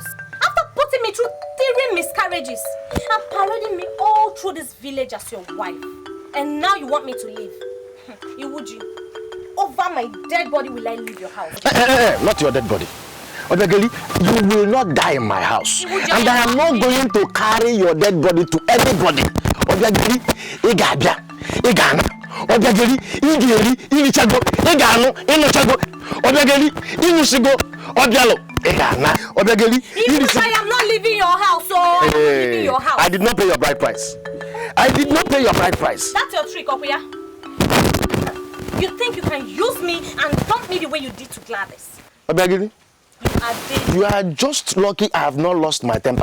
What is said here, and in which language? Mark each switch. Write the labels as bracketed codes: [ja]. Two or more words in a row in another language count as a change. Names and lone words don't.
[en] After putting me through 3 miscarriages and parading me all through this village as your wife. And now you want me to leave. Iwuji, over my dead body will I leave your house. Not your dead body. Obiageli, you will not die in my house. Iwuji, and I am not going to carry your dead body to anybody. Obiageli, Igabia, Igana. Obiageli, Igeri, Ilichago, Igano, Inochago. Obiageli, Inusigo, Obialo, Igana. Obiageli, I am not leaving your house, so I'm not leaving your house. I did not pay your bride price. I did not pay your bride price. That's your trick, Okuya. You think you can use me and dump me the way you did to Gladys? Obiageli, you are just lucky I have not lost my temper.